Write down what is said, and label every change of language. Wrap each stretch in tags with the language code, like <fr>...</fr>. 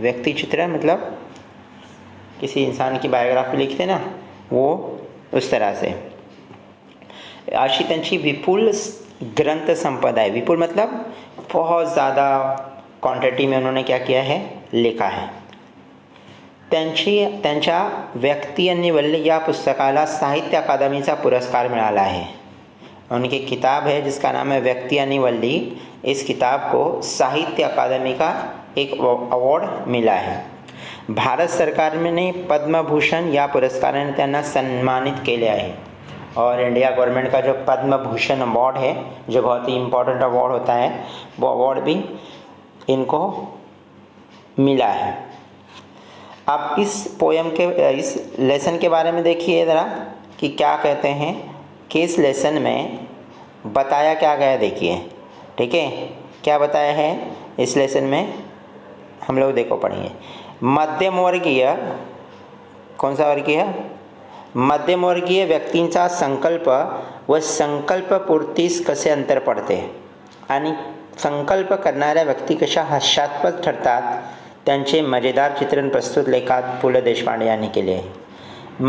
<hi>व्यक्ति चित्रण मतलब किसी इंसान की बायोग्राफी लिखते ना, वो उस तरह से।</hi> <mr>अशी त्यांची विपुल ग्रंथ संपदा</mr> <hi>है। विपुल मतलब बहुत ज़्यादा क्वांटिटी में उन्होंने क्या किया है, लिखा है।</hi> <mr>त्यांच्या व्यक्ती आणि वल्ली या पुस्तकाला साहित्य अकादमीचा पुरस्कार मिळाला है।</mr> <hi>उनकी किताब है जिसका नाम है व्यक्ति आणि वल्ली। इस किताब को साहित्य अकादमी का एक अवॉर्ड मिला है।</hi> <mr>भारत सरकार ने पद्म भूषण या पुरस्काराने त्यांना सन्मानित केले आहे।</mr> <hi>और इंडिया गवर्नमेंट का जो पद्म भूषण अवार्ड है, जो बहुत ही इम्पोर्टेंट अवार्ड होता है, वो अवार्ड भी इनको मिला है। अब इस लेसन के बारे में देखिए ज़रा कि क्या कहते हैं कि इस लेसन में बताया क्या गया। देखिए, ठीक है, क्या बताया है इस लेसन में, हम लोग देखो पढ़िए। मध्यम वर्गीय, कौन सा वर्गीय?</hi> <mr>मध्यम वर्गीय व्यक्तींचा संकल्प व संकल्पपूर्तीस कसे अंतर पडते आणि संकल्प करणाऱ्या व्यक्ती कशा हास्यास्पद ठरतात, त्यांचे मजेदार चित्रण प्रस्तुत लेखात पुल देशपांडे यांनी केले आहे।</mr>